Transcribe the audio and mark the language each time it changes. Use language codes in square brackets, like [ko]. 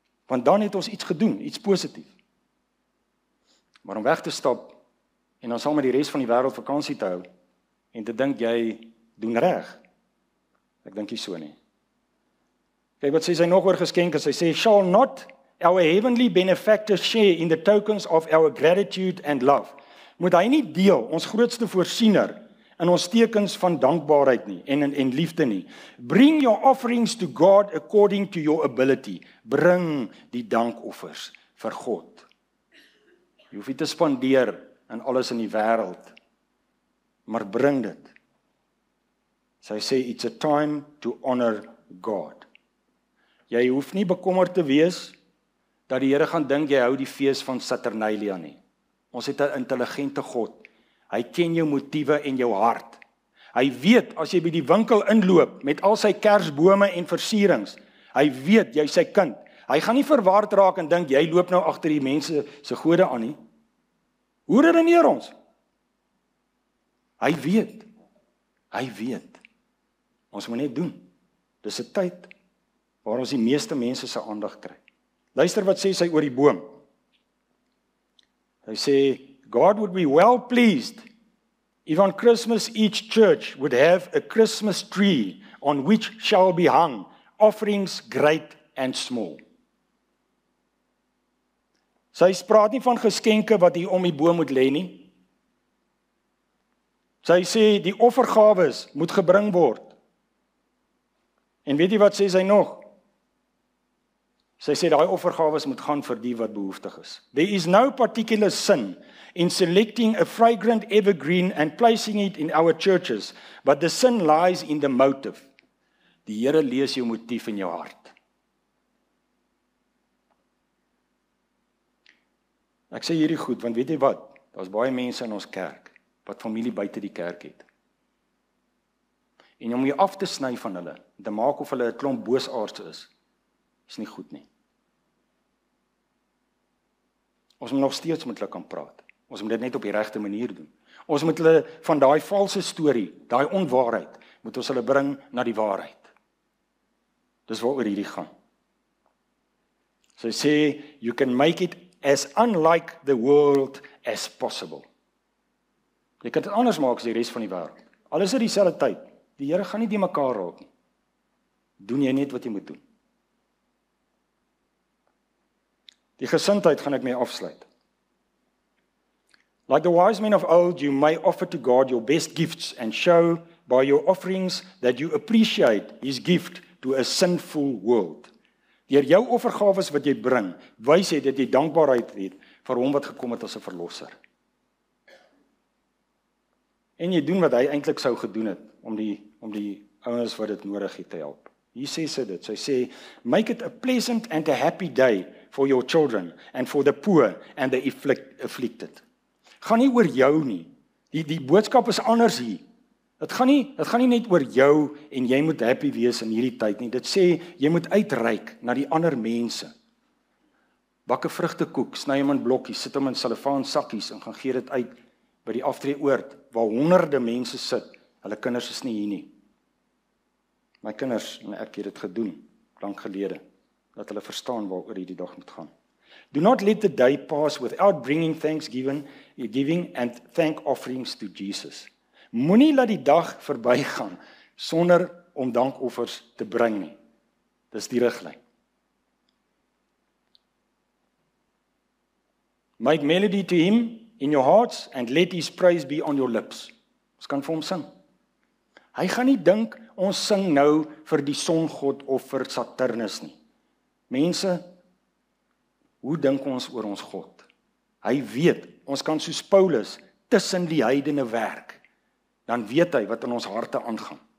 [af] Want dan het ons iets gedoen, iets positief. Maar om weg te stap en dan saam met die res van die wêreld vakansie te hou en te dink jy doen reg. Ek dink nie so nie. Kyk wat sê sy nog oor geskenke. Sy sê, [en] shall not our heavenly benefactors share in the tokens of our gratitude and love? [af] Moet hy nie deel, ons grootste voorsiener, in ons tekens van dankbaarheid nie en liefde nie. [en] Bring your offerings to God according to your ability. [af] Bring die dankoffers vir God. Jy hoef nie te spandeer en alles in die wêreld maar bring dit. Sy sê, [en] it's a time to honor God. [af] Jy hoef nie bekommerd te wees dat die Here gaan dink jy hou die fees van Saturnalia nie. Ons het 'n intelligente God. Hy ken jou motiewe en jou hart. Hy weet as jy by die winkel inloop met al sy kersbome en versierings, hy weet jy sy kind. Hy gaan nie verward raak en dink jy loop nou agter die mense se gode aan nie. Hoe redeneer ons? Hy weet. Hy weet. Ons moet net doen. Dis 'n tyd waar ons die meeste mense se aandag kry. Luister wat sê sy oor die boom. Hy sê, [en] God would be well pleased if on Christmas each church would have a Christmas tree on which shall be hung offerings great and small. [af] Sy praat nie van geskenke wat hier om die boom moet lê nie. Sy sê die offergawes moet gebring word. En weet jy wat sê sy nog? Sy sê daai offergawes moet gaan vir die wat behoeftig is. [en] There is no particular sin in selecting a fragrant evergreen and placing it in our churches, but the sin lies in the motive. [af] Die Here lees jou motief in jou hart. Ek sê hierdie goed, want weet jy wat? Daar's baie mense in ons kerk wat familie buite die kerk het. En om jy af te sny van hulle, te maak of hulle 'n klomp boosaards is nie goed nie. Ons moet nog steeds met hulle kan praat. Ons moet dit net op die regte manier doen. Ons moet hulle van daai valse storie, daai onwaarheid, moet ons hulle bring na die waarheid. Dis waaroor hierdie gaan. So hy sê, [en] you can make it as unlike the world as possible. [af] Jy kan dit anders maak as die res van die wêreld. Al is dit dieselfde tyd. Die Here gaan nie die mekaar raak nie. Doen jy net wat jy moet doen. Die gesindheid gaan ek mee afsluit. [en] Like the wise men of old, you may offer to God your best gifts and show by your offerings that you appreciate His gift to a sinful world. [af] Deur jou offergawes wat jy bring, wys jy dat jy dankbaarheid het vir hom wat gekom het as 'n verlosser. En jy doen wat hy eintlik sou gedoen het om die ouens wat dit nodig het te help. Hier sê sy dit. Sy sê, [en] make it a pleasant and a happy day for your children and for the poor and the afflicted. [af] Gaan nie oor jou nie. Die boodskap is anders hier. Dit gaan nie net oor jou en jy moet happy wees in hierdie tyd nie. Dit sê jy moet uitreik na die ander mense. Bak 'n vrugtekoek, sny hom in blokkies, sit hom in selofaan sakkies en gaan gee dit uit by die aftreeoord waar honderde mense sit. Hulle kinders is nie hier nie. My kinders en ek het dit gedoen lank gelede, dat hulle verstaan waaroor hierdie dag moet gaan. [en] Do not let the day pass without bringing giving and thank offerings to Jesus. [af] Moenie laat die dag verbygaan sonder om dankoffers te bring nie. Dis die riglyn. [en] Make melody to him in your hearts and let his praise be on your lips. [af] Ons kan vir hom sing. Hy gaan nie dink ons sing nou vir die songod of vir Saturnus nie. Mense, hoe dink ons oor ons God? Hy weet, ons kan soos Paulus tussen die heidene werk. Dan weet hy wat in ons harte aangaan.